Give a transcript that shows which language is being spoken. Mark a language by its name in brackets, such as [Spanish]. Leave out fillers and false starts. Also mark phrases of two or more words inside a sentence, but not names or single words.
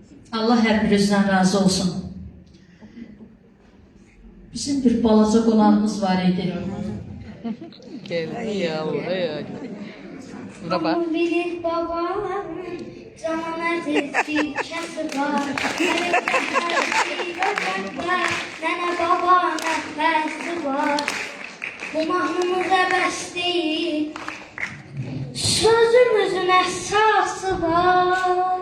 [Azerbaijani] Allah hər birinizdən razı olsun. Bizim bir balaca qonağımız var idi. [Turkish] Geldi ya Allah ya. Merhaba. [Azerbaijani] Bilir babaların can əzizci kəsi var. Nənə baba nəfəsi var. Bu mahnımız əbəs deyil. Sözümüzün əsası var.